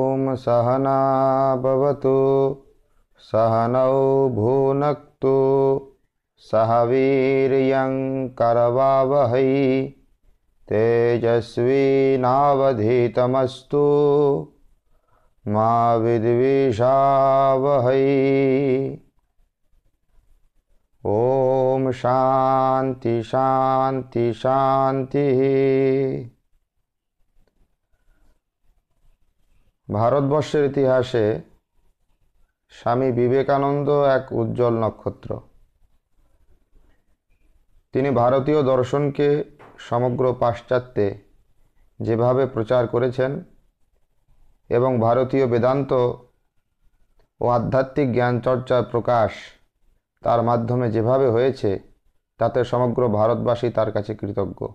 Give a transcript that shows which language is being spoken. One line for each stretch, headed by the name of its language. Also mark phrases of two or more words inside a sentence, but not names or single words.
Sanskrit: सहना भवतु सहनौ भुनक्तु सह वीर्यं करवावहै तेजस्विनावधीतमस्तु मा विद्विषावहै। ओम शांति शांति शांति।
Bangla: ভারতবর্ষের ইতিহাসে স্বামী বিবেকানন্দ এক উজ্জ্বল নক্ষত্র। তিনি ভারতীয় দর্শনকে সমগ্র পাশ্চাত্যে যেভাবে প্রচার করেছেন এবং ভারতীয় বেদান্ত ও আধ্যাত্মিক জ্ঞান চর্চার প্রকাশ তার মাধ্যমে যেভাবে হয়েছে তাতে সমগ্র ভারতবাসী তার কাছে কৃতজ্ঞ।